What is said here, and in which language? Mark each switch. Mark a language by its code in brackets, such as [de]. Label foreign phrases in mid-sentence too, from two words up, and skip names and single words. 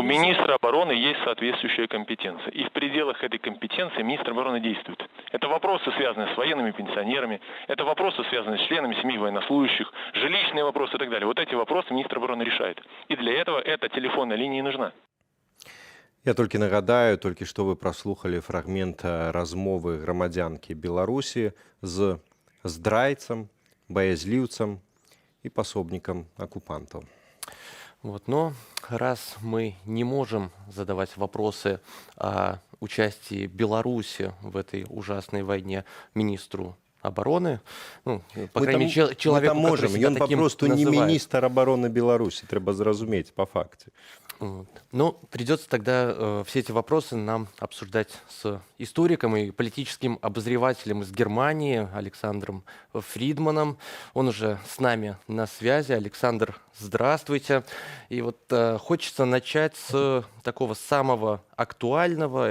[ru] министра обороны есть соответствующая компетенция. И в пределах этой компетенции министр обороны действует. Это вопросы, связанные с военными пенсионерами, это вопросы, связанные с членами семей военнослужащих, жилищные вопросы и так далее. Вот эти вопросы министр обороны решает. И для этого эта телефонная линия и нужна. [be] Я толькі нагадаю, толькі што вы праслухалі фрагмент размовы грамадзянкі Беларусі з здрайцам, баязліўцам і пасобнікам акупантаў. [ru] Вот, но раз мы не можем задавать вопросы о участии Беларуси в этой ужасной войне министру обороны, ну, по крайней мере, человеку, мы там который можем, себя [be] ён [ru] таким [be] папросту не [ru] называет. [be] міністр обороны Беларусі, трэба зразумець па факце. [ru] Вот. Ну, придется тогда все эти вопросы нам обсуждать с историком и политическим обозревателем из Германии Александром Фридманом. Он уже с нами на связи. Александр, здравствуйте. И вот хочется начать с такого самого актуального.